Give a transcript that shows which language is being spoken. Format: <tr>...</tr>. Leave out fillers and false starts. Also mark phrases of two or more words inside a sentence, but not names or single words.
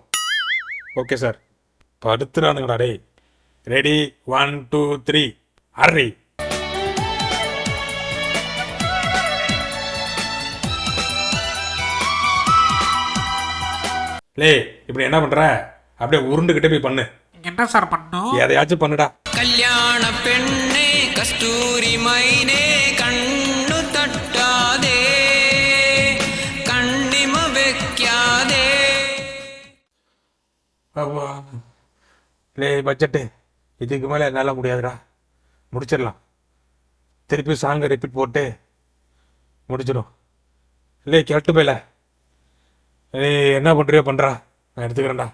<ta>ஓகே சார். படுத்துறானுங்கடா டே. ரெடி, 1 2 3 அரே. லே, இப்படி என்ன பண்ற? அப்படியே உருண்டுகிட்டே போய் பண்ணு. என்ன சார் பண்ணும்? எதையாச்சும் பண்ணுடா.</ta> <ml>കല്യാണ പെണ്ണേ കസ്തൂരി മൈനേ കണ്ണു തട്ടാതെ കണ്ണിമ വെക്കാതെ.</ml> <ta>லே பட்ஜெட்டு, இதுக்கு மேலே என்னால் முடியாதுடா. முடிச்சிடலாம். திருப்பி சாங்கை ரிப்பீட் போட்டு முடிச்சிடும். இல்லை கேட்டு போயில ஏய் என்ன பண்றியோ பண்றா, நான் எடுத்துக்கிறேன்டா.</ta>